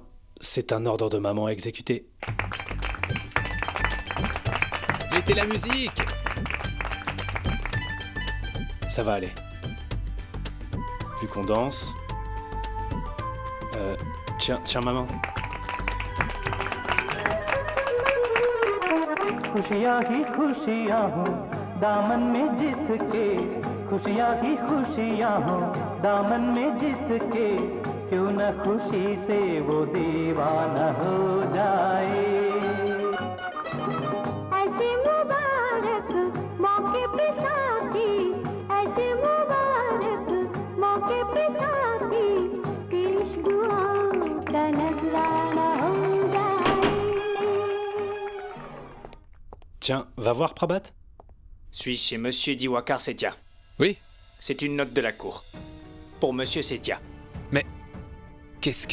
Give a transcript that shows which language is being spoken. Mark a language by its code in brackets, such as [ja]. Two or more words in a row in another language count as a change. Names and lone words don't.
[fr] C'est un ordre de maman à exécuter. Mettez la musique. Ça va aller. Vu qu'on danse... Tiens, maman. [hi] खुशियाँ ही खुशियाँ हो दामन में जिसके खुशियाँ ही खुशियाँ हो दामन में जिसके क्यों न खुशी से वो दीवाना हो जाए ऐसे मुबारक मौके पे साथी ऐसे मुबारक मौके पे साथी कि इश्क दुआओं का नजराना हो जाए [fr] Tiens, va voir Prabhat. Suis chez Monsieur Diwakar Setia. Oui. C'est une note de la cour. Pour Monsieur Setia. Mais qu'est-ce que...